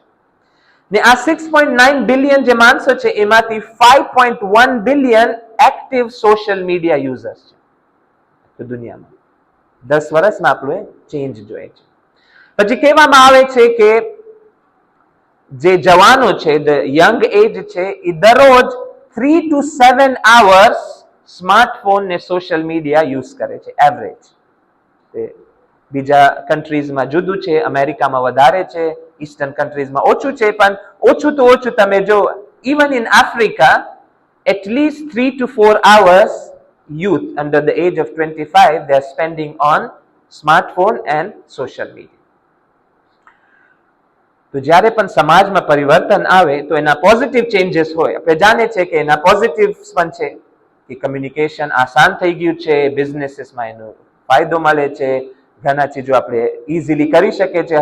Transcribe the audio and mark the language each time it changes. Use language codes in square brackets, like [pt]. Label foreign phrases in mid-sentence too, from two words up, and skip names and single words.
[gu] ને આ 6.9 બિલિયન જે માણસો છે એમાંથી 5.1 બિલિયન [en] active social media users [gu] છે દુનિયામાં. 10 વર્ષમાં આપણું ચેન્જ જોઈએ છે. પછી કહેવામાં આવે છે કે જે જવાનો છે, [en] young age [gu] છે, એ દરરોજ [en] 3 to 7 hours [gu] સ્માર્ટફોન ને [en] social media [gu] યુઝ કરે છે, એવરેજ. બીજા કન્ટ્રીઝમાં જુદું છે, અમેરિકામાં વધારે છે, ઈસ્ટર્ન કન્ટ્રીઝમાં ઓછું છે, પણ ઓછું તો ઓછું તમે જો [en] even in Africa atleast 3 to 4 hours youth under the age of 25 they are spending on smartphone and social media. [gu] તો જ્યારે પણ સમાજમાં પરિવર્તન આવે તો એના [en] positive changes [gu] હોય. આપણે જાણીએ છીએ કે એના પોઝિટિવ્સ પણ છે કે કમ્યુનિકેશન આસાન થઈ ગયું છે, બિઝનેસીસમાં એનો ફાયદો મળે છે, ઘણા ચીજો આપણે ઇઝીલી કરી શકીએ છીએ.